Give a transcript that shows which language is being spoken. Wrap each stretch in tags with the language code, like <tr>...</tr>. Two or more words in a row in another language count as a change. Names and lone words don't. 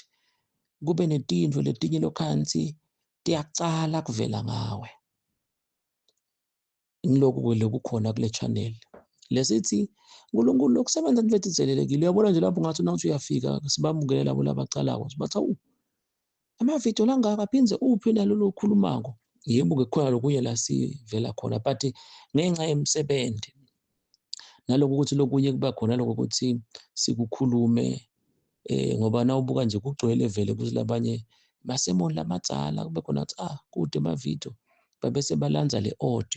<ss>Kube netinto letinye lokhansi tiyacala kuvela ngawe. Ngilokhu lokukhona kule channel. Lesithi uNkulunkulu lokusebenza mfethu izelelekile. Uyabona nje lapho ngathi nawuthi uyafika sibamukele labo labacalayo. Bathi awu ama-video langaka phindze uphi nalo lokhulumako. Yebo-ke khona lokunye la sivela khona but ngenxa yemsebenzi naloku ukuthi lokunye kuba khona lokho ukuthi sikukhulume ngoba nawubuka nje kugcwele vele ukuthi labanye masemoni lamadzala kube khona ukuthi kude ama-video babese balanza le audio.</ss>